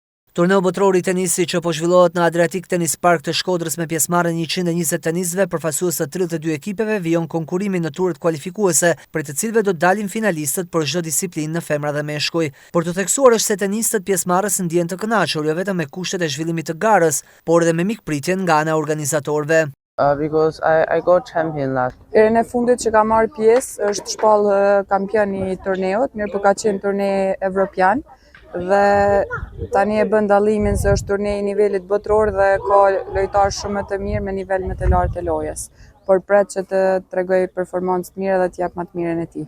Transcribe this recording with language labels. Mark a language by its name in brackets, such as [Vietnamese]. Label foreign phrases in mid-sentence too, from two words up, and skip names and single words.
[Albanian] Turneu botror i tenisit që po zhvillohet në Adriatic Tennis Park të Shkodrës me pjesëmarrjen 120 tenisëve përfaqësues të 32 ekipeve vijon konkurimin në turët kualifikuese, për të cilëve do dalin finalistët për çdo disiplinë në femra dhe meshkuj. Por të theksuar është se tenistët pjesëmarrës ndjehen të kënaqur jo vetëm me kushtet e zhvillimit të garës, por edhe me mikpritjen nga ana e organizatorëve. [English] Because I got champion last. [Albanian] Erën e fundit që ka marrë pjesë është shpallë kampion i turneut, mirë po ka qenë turne evropian dhe tani e bën dallimin se është turne i nivelit botror dhe ka lojtarë shumë më të mirë me nivel më të lartë të lojës. Por pret që të tregoj performancë të mirë dhe të jap më të mirën e tij.